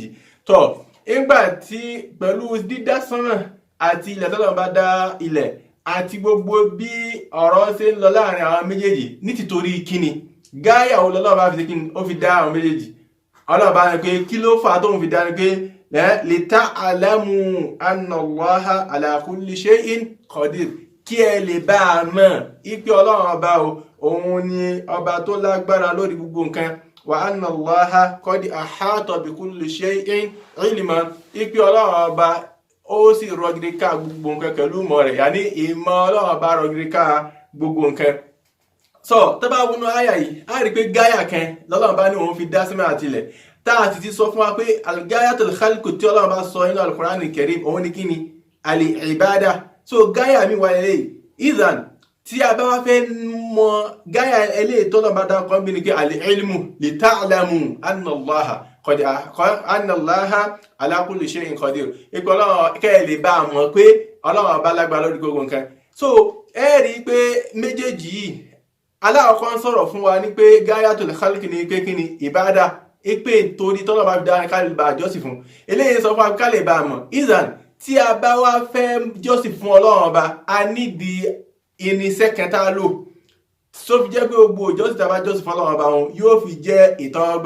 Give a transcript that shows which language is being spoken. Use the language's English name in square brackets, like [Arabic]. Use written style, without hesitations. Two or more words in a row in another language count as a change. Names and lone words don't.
[Yoruba] Tọ́ nígbà tí pẹ̀lú dídá sánmà àti ilẹ̀ tọ́lọ́run bá dá ilẹ̀ àti gbogbo bí ọ̀rọ̀ ṣe ń lọ láàrin àwọn méjèèjì ní tìtorí kíni, gáyà Ọlọ́run bá fi ṣe kíni, ó fi dá àwọn méjèèjì. Ọlọ́run bá ní pé kí ló fà á tóun fi dá ní pé [Arabic] لتعلموا أن الله على كل شيء قدير, [Yoruba] kí ẹ lè bá a mọ̀ ipe Ọlọ́run ọba òun ni ọba tó lágbára lórí gbogbo nǹkan. [Arabic] وأن الله قد أحاط بكل شيء علما, [Yoruba] ipe Ọlọ́run ọba ó sì rọgìrì ká gbogbo nǹkan pẹ̀lú ìmọ̀ rẹ̀, yàní ìmọ̀ Ọlọ́run ọba rọgìrì ká gbogbo nǹkan. Tó bá wọnú àyà yìí á rí pé gáyà kan lọ́lọ́run bá ní òun fi dá sánmà àti ilẹ̀, tá a sì ti sọ fún wa pé [Arabic] الغاية الخلق [Yoruba] tí Ọlọ́run bá sọ nínú al-Qur'an al-Karim òun ni kíni, al-ibada. Gáyà mi wà lélẹ̀ ìdàn tí a bá wá fẹ́ mọ gáyà eléyìí tọ́lọ́run bá dá kan bí ni pé [Arabic] العلم لتعلموا أن الله على كل شيء قدير, [Yoruba] ipò Ọlọ́run kẹ́ lè bá a mọ̀ pé Ọlọ́run ọba lágbára lórí gbogbo nǹkan. Ẹ rí i pé méjèèjì yìí aláwọ̀kọ́ ń sọ̀rọ̀ fún wa ní pé [Arabic] غاية الخلق [Yoruba] ní pé kí ni ìbádà, pé torí tọ́lọ́ bá fi dára ká lè bá jọ́sìn fún. Eléyìí sọ fún wa ká lè bá mọ̀ ìzàn tí a bá wá fẹ́ jọ́sìn fún Ọlọ́run ọba, a nídìí irinṣẹ́ kan tá a lò tó fi jẹ́ pé gbogbo ìjọ́sìn tá a bá jọ́sìn fún Ọlọ́run ọba wọn yóò fi jẹ́ ìtọ́wọ́gbà.